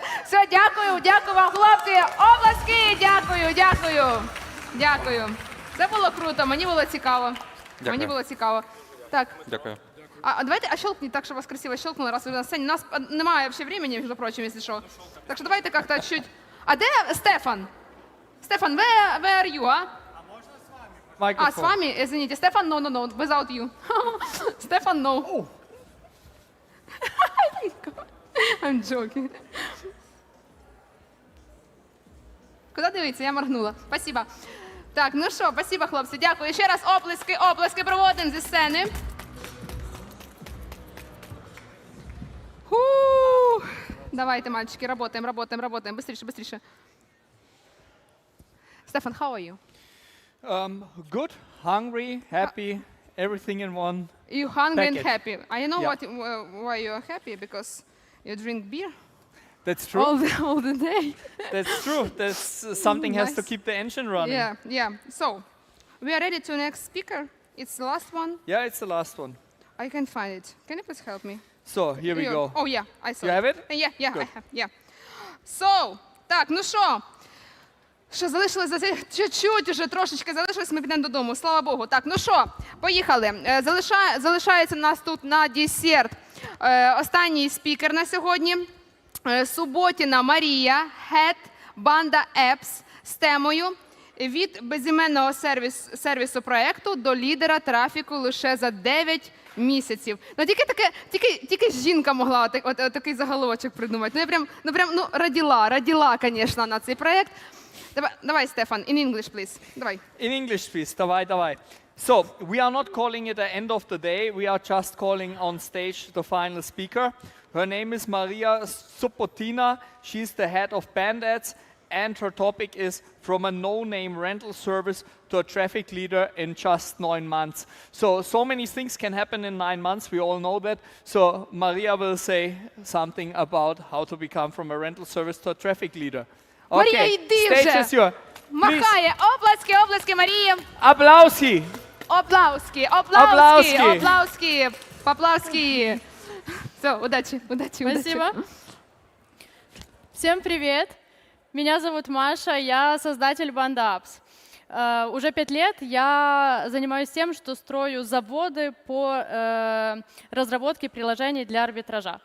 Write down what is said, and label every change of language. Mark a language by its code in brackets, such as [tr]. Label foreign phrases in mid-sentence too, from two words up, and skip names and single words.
[uk] Все, дякую вам, хлопці. Обласки, дякую. Це було круто, мені було цікаво. Так. Дякую. А давайте, щелкніть так, щоб вас красиво щелкнули, раз ви на сцені. У нас немає взагалі времени, між прочим, якщо що. Так що давайте як-то чуть... А де Стефан? Стефан, [en] where are you, а? [ru] А, с вами? Извините. Стефан, [en] no, without you. Стефан, no. I'm joking. [uk] Куди дивитися? Я моргнула. Спасибо. Так, ну що, спасибо, хлопці. Дякую. Ще раз оплески проводимо зі сцени. Давайте, [ru] мальчики, работаем. Быстрее. Стефан, [en] how are you? Good, hungry, happy, everything in one. You hungry and package. happy. I know why you are happy, because you drink beer. That's true. All the day. That's true. Something has to keep the engine running. Yeah. So, we are ready to next speaker. It's the last one. Yeah, it's the last one. I can find it. Can you please help me? So, here we go. Oh, yeah, I saw You have it? Yeah, I have, yeah. So, [uk] так, ну що? Що залишилось чуть-чуть уже трошечки залишилось, ми підемо додому. Слава Богу. Так, ну що, поїхали. Залишається у нас тут на десерт останній спікер на сьогодні. Суботіна Марія, Head Banda Apps з темою «Від безіменного сервісу проєкту до лідера трафіку лише за 9 місяців». Ну, тільки жінка могла такий заголовочок придумати. Ну, раділа, звісно, на цей проєкт. Давай, Стефан, [en] in English, please. Давай. In English, please. Давай. So, we are not calling it the end of the day. We are just calling on stage the final speaker. Her name is Maria Subotina. She's the head of Band Ads, and her topic is from a no-name rental service to a traffic leader in just 9 months. So many things can happen in 9 months. We all know that. So Maria will say something about how to become from a rental service to a traffic leader. [uk] Марія, йди вже! [en] Stage is yours. [uk] Махає. Оплески, Марії. Аплауски. Поплавски. [ru] Все, удачи. Спасибо. Всем привет. Меня зовут Маша, я создатель Banda Apps. Уже 5 лет я занимаюсь тем, что строю заводы по разработке приложений для арбитража.